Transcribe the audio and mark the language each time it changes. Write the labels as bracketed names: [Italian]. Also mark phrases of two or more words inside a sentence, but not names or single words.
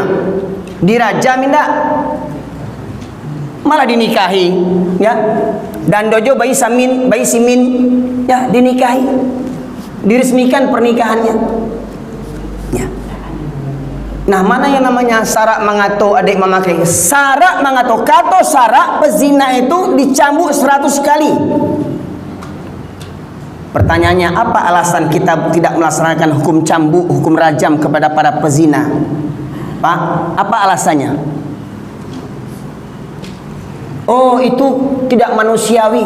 [Indonesian] Dirajam tidak? Malah dinikahi, ya. Dan dojo bayi simin, ya, dinikahi, diresmikan pernikahannya, ya. Nah, mana yang namanya sarak mengato adik memakai? Sarak mengato, kata sarak pezina itu dicambuk 100 kali. Pertanyaannya, apa alasan kita tidak melaksanakan hukum cambuk, hukum rajam kepada para pezina? Pak, apa alasannya? Oh, itu tidak manusiawi.